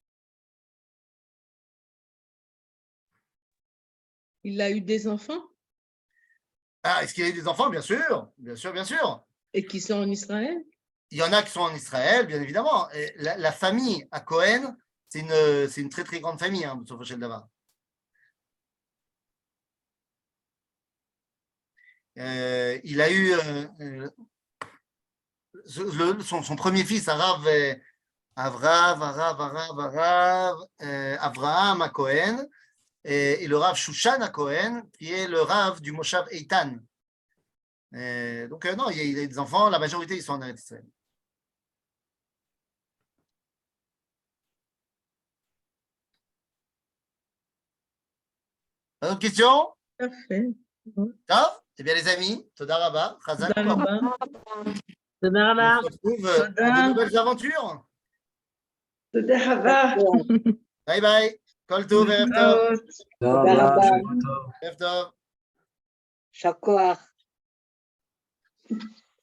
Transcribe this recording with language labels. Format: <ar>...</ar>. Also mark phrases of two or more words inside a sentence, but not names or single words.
<fr>Il a eu des enfants Ah, est-ce qu'il a eu des enfants? Bien sûr, bien sûr, bien sûr. et qui sont en Israël? Il y en a qui sont en Israël, bien évidemment. Et la famille à Cohen, c'est une très très grande famille, hein,</fr> <he>בסופו של דבר.</he> <fr>Il a eu son premier fils, Avraham à Cohen, et le Rav Shushan à Cohen, qui est le Rav du Moshav Eitan. Donc non, il y a des enfants, la majorité ils sont en Eretz Israël. D'autres questions? Parfait. Tov? Eh bien les amis,</fr> <he>תודה רבה, חזק, תודה רבה. תודה רבה.</he> <fr>on se retrouve à de nouvelles aventures.</fr> <he>תודה רבה.</he> <en>Bye bye.</en> <he>כל טוב, ערב טוב. תודה רבה. רבה, שבוע טוב. ערב טוב. יישר כוח.</he>